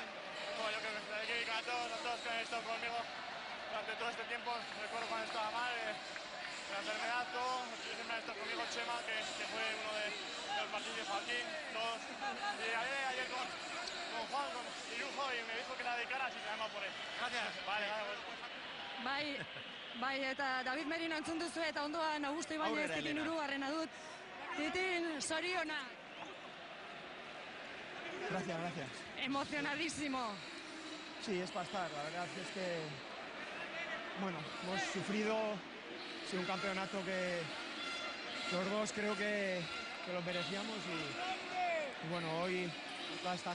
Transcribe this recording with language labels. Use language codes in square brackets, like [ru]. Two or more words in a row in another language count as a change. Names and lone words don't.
[es] Bueno, yo creo que se la dedica a todos que han estado conmigo durante todo este tiempo. Recuerdo cuando estaba mal, la enfermedad, todo. Siempre ha estado conmigo Chema, que fue uno de los partidos, Joaquín, todos. Y y me dijo que la dedicara, así que me llama por él. Gracias. Vale, vale. [eu] Bai, eta David Merino entzun duzu eta ondoan Augusto Ibañez Titin Urugarrena dut. Titin, soriona. [es] Gracias, gracias. Emocionadísimo. Sí, es para estar. La verdad es que, bueno, hemos sufrido, ha sido un campeonato que los dos creo que lo merecíamos y bueno, hoy toda esta